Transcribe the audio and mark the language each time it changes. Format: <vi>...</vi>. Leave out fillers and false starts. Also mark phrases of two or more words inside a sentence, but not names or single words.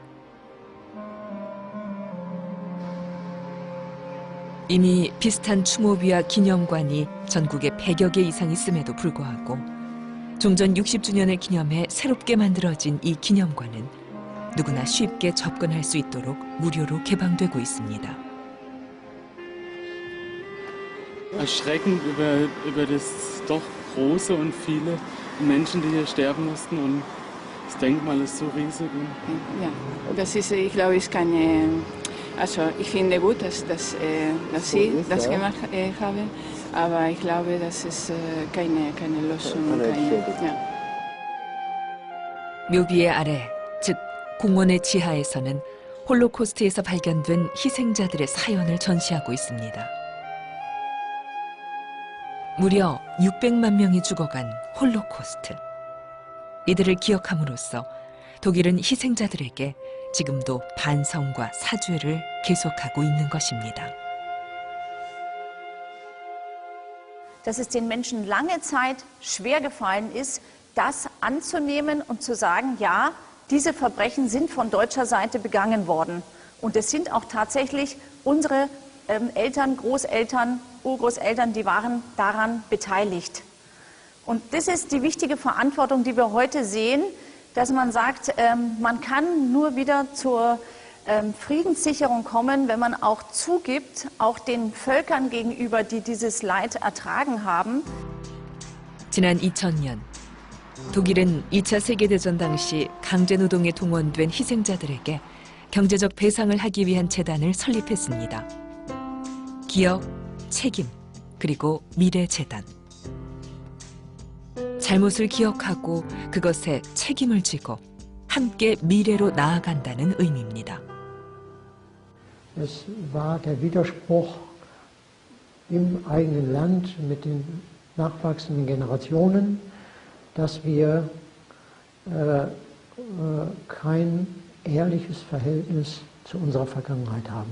<ko>이미 비슷한 추모비와 기념관이 전국에 100여 개 이상 있음에도 불구하고 종전 60주년을 기념해 새롭게 만들어진 이 기념관은 누구나 쉽게 접근할 수 있도록 무료로 개방되고 있습니다.</ko> <de>Erschreckend über das doch große und viele Menschen, die hier sterben mussten, und das Denkmal ist so riesig. Ja, das ist, ich glaube, ist keine, also ich finde gut, dass Sie das gemacht haben, aber ich glaube, das ist keine Lösung. Ja.</de> <ko>묘비의 아래, 즉 공원의 지하에서는 홀로코스트에서 발견된 희생자들의 사연을 전시하고 있습니다. 무려 600만 명이 죽어간 홀로코스트. 이들을 기억함으로써 독일은 희생자들에게 지금도 반성과 사죄를 계속하고 있는 것입니다.</ko> <de>Dass es den Menschen lange Zeit schwer gefallen ist, das anzunehmen und zu sagen, ja, diese Verbrechen sind von deutscher Seite begangen worden. Und es sind auch tatsächlich unsere Eltern, Großeltern, Urgroßeltern, die waren daran beteiligt. Und das ist die wichtige Verantwortung, die wir heute sehen, dass man sagt, man kann nur wieder zur Friedenssicherung kommen, wenn man auch zugibt, auch den Völkern gegenüber, die dieses Leid ertragen haben.</de> <ko>지난 2000년 독일은 2차 세계대전 당시 강제노동에 동원된 희생자들에게 경제적 배상을 하기 위한 재단을 설립했습니다. 기억, 책임, 그리고 미래재단. 잘못을 기억하고 그것에 책임을 지고 함께 미래로 나아간다는 의미입니다.</ko> <de>Es war der Widerspruch im eigenen Land mit den nachwachsenden Generationen, dass wir kein ehrliches Verhältnis zu unserer Vergangenheit haben.</de>